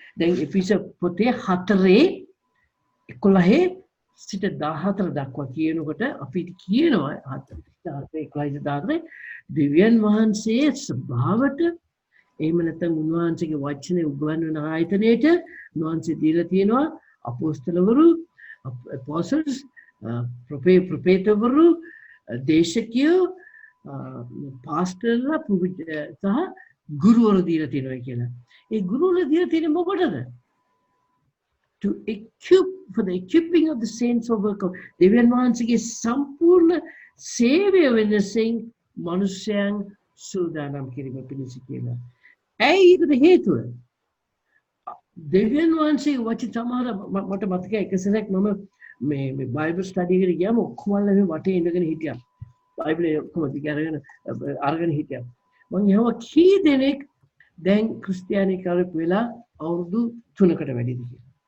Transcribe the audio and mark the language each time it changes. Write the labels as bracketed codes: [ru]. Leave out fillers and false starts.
[si] දැන් එපිස පොතේ 4:11 සිට 14 දක්වා කියනකොට අපිට කියනවා 4:11 දෙවියන් වහන්සේ ස්වභාවට එහෙම නැත්නම් උන්වහන්සේගේ වචනේ උගන්වන ආයතනයේට උන්වහන්සේ දීලා තියෙනවා අපොස්තලවරු apostles ප්‍රොෆෙටවරු දේශකයෝ පාස්ටර්ලා සහ ගුරුවරු දීලා තියෙනවා කියලා. ඒ ගුරුවරු දීලා තියෙන්නේ මොකටද? [en] To equip for the equipping of the saints for work of [si] දෙවියන් වහන්සේගේ සම්පූර්ණ සේවය වෙනසින් මනුෂ්‍යයන් සූදානම් කිරීම පිණිස කියලා. ඇයි ඒකට හේතුව? දෙවියන් වහන්සේ වචන සමහර මට මතකයි එක සැරයක් මම මේ බයිබල් ස්ටඩි එකට ගියාම ඔක්කොම මේ වටේ ඉඳගෙන හිටියා. බයිබලේ ඔක්කොම අරගෙන හිටියා. මම යහව කී දෙනෙක් දැන් ක්‍රිස්තියානි කාලෙක වෙලා අවුරුදු 3කට වැඩිද කියලා.